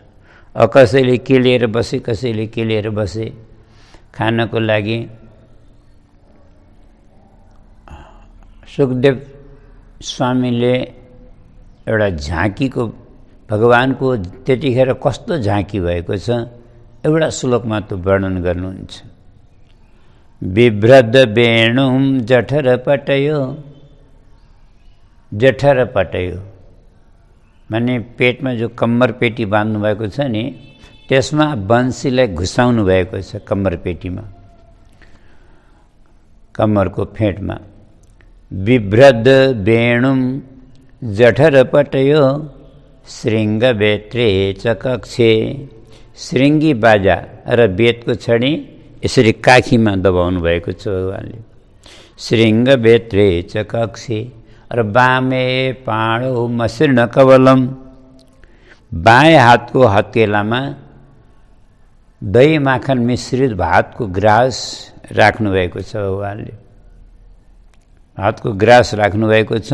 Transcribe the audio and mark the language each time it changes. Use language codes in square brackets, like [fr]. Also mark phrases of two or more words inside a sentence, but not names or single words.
[ne] कसैले के लिएर बसे, कसैले के लिएर बसे खानको लागि। सुखदेव स्वामीले एउटा झाँकीको भगवानको त्यतिखेर कस्तो झाँकी भएको छ एउटा श्लोकमा त्यो वर्णन गर्नुहुन्छ। [sa] बिभ्रद वेणुम जठर पटयो, जठर पटयो [ne] माने पेटमा जो कम्मर पेटी बाँध्नु भएको छ नि, त्यसमा बन्सीलाई घुसाउनु भएको छ कम्मर पेटीमा, कम्मरको फेटमा। [sa] बिभ्रद वेणुम जठर पटयो श्रृङ्ग बेत्रे च कक्षे। [ne] श्रृङ्गी बाजा र बेतको छडी यसरी काखीमा दबाउनु भएको छ भगवानले। [sa] श्रृङ्ग बेत्रे च कक्षे [ne] र [sa] बामे पाणो मसृण कवलम, [ne] बाएँ हातको हत्केलामा दही माखन मिश्रित भातको ग्रास राख्नु भएको छ भगवानले। भातको ग्रास राख्नु भएको छ।